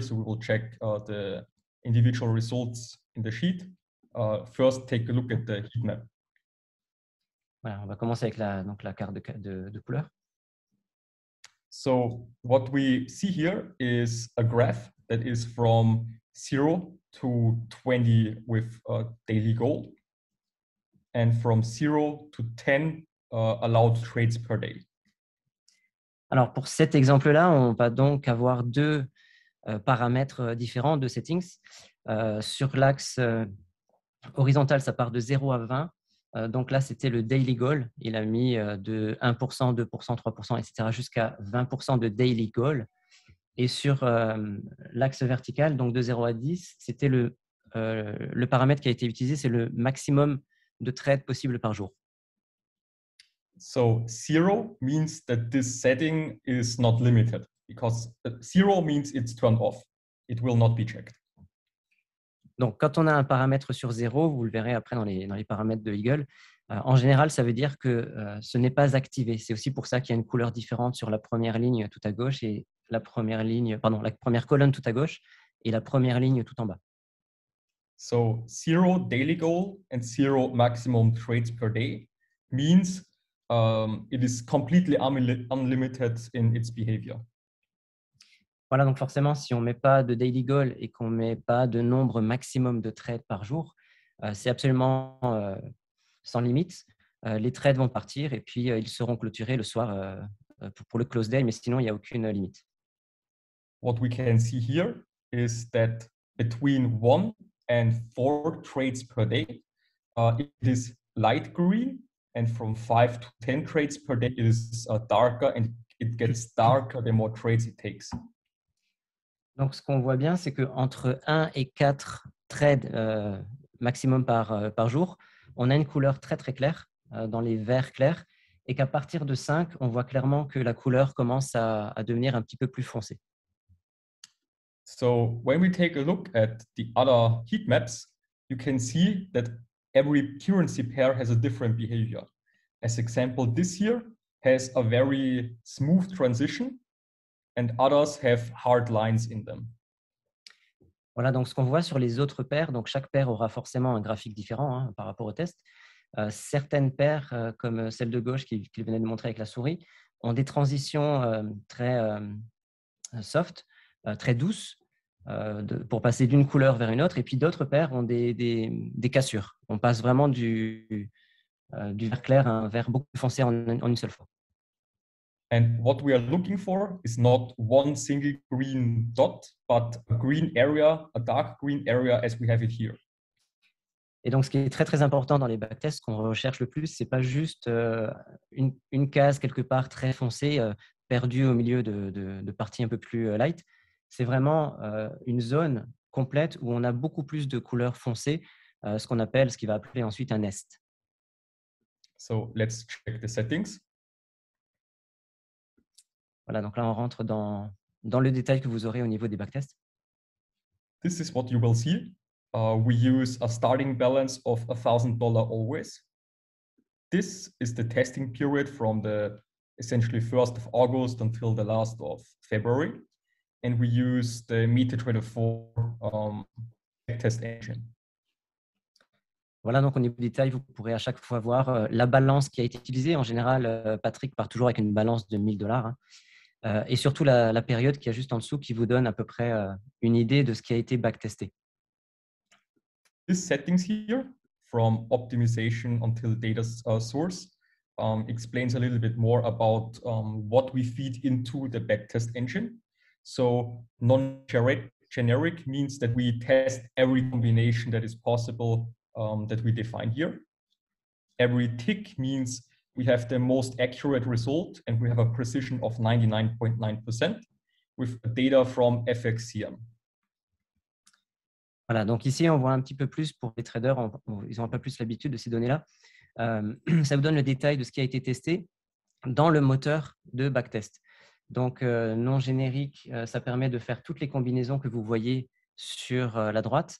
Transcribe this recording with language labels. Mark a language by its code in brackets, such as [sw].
[en] So we will check the individual results in the sheet. First, take a look at the heat map. [fr] Voilà, on va commencer avec la carte de couleur. [en] So what we see here is a graph that is from 0 to 20 with daily gold, and from 0 to 10 allowed trades per day. [fr] Alors pour cet exemple-là, on va donc avoir deux paramètres différents de settings. Sur l'axe Horizontal, ça part de 0 à 20. Donc là, c'était le daily goal. Il a mis de 1%, 2%, 3%, etc. jusqu'à 20% de daily goal. Et sur l'axe vertical, donc de 0 à 10, c'était le paramètre qui a été utilisé, c'est le maximum de trades possible par jour. [en] So 0 means that this setting is not limited, because 0 means it's turned off. It will not be checked. [fr] Donc, quand on a un paramètre sur 0, vous le verrez après dans les paramètres de Eagle, en général, ça veut dire que ce n'est pas activé. C'est aussi pour ça qu'il y a une couleur différente sur la première ligne tout à gauche et la première colonne tout à gauche et la première ligne tout en bas. [en] So 0 daily goal and 0 maximum trades per day means it is completely unlimited in its behavior. [fr] Voilà, donc forcément, si on ne met pas de daily goal et qu'on ne met pas de nombre maximum de trades par jour, c'est absolument sans limite. Les trades vont partir et puis ils seront clôturés le soir pour le close day, mais sinon, il n'y a aucune limite. [en] What we can see here is that between 1 and 4 trades per day, it is light green, and from 5 to 10 trades per day, it is darker, and it gets darker the more trades it takes. [fr] Donc, ce qu'on voit bien, c'est qu'entre 1 et 4 trades maximum par jour, on a une couleur très, très claire dans les verts clairs et qu'à partir de 5, on voit clairement que la couleur commence à devenir un petit peu plus foncée. [en] So when we take a look at the other heat maps, you can see that every currency pair has a different behavior. As example, this here has a very smooth transition, and others have hard lines in them. [fr] Voilà, donc ce qu'on voit sur les autres paires, donc chaque paire aura forcément un graphique différent par rapport au test. Certaines paires, comme celle de gauche qu'il venait de montrer avec la souris, ont des transitions très soft, très douces, pour passer d'une couleur vers une autre. Et puis d'autres paires ont des cassures. On passe vraiment du vert clair à un vert beaucoup plus foncé en une seule fois. [en] And what we are looking for is not one single green dot, but a green area, a dark green area as we have it here. [fr] Et donc, ce qui est très, très important dans les backtests, ce qu'on recherche le plus, ce n'est pas juste une case quelque part très foncée, perdue au milieu de parties un peu plus light. C'est vraiment une zone complète où on a beaucoup plus de couleurs foncées, ce qui va appeler ensuite un nest. [en] So let's check the settings. [fr] Voilà, donc là, on rentre dans le détail que vous aurez au niveau des backtests. [en] This is what you will see. We use a starting balance of $1,000 always. This is the testing period from the essentially 1st of August until the last of February. And we use the MetaTrader 4 test engine. [fr] Voilà, donc au niveau des détails, vous pourrez à chaque fois voir la balance qui a été utilisée. En général, Patrick part toujours avec une balance de $1,000. Et surtout la période qui est juste en dessous qui vous donne à peu près une idée de ce qui a été backtesté. [en] These settings here, from optimization until data source, explains a little bit more about what we feed into the backtest engine. So non-generic means that we test every combination that is possible that we define here. Every tick means we have the most accurate result, and we have a precision of 99.9% with data from FXCM. [fr] Voilà, donc ici, on voit un petit peu plus pour les traders, ils ont un peu plus l'habitude de ces données-là. Ça vous donne le détail de ce qui a été testé dans le moteur de backtest. Donc, non générique, ça permet de faire toutes les combinaisons que vous voyez sur la droite.